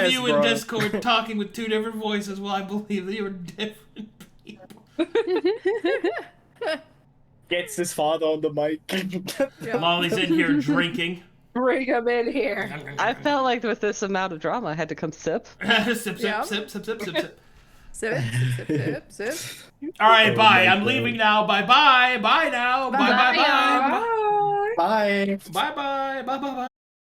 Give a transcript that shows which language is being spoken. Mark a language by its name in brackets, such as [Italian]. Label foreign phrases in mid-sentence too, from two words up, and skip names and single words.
[English] of you in bro. Discord talking with two different voices will I believe that you're different people. Gets his father on the mic. Molly's in here drinking. Bring him in here. I felt like with this amount of drama, I had to come sip. sip, sip, Yeah. sip, sip, sip, sip, sip. Sip, sip, sip, sip. All right, Oh bye. my I'm God. leaving now. Bye, bye, bye now. Bye, bye, bye, Bye. Bye. bye, bye, bye, bye, bye.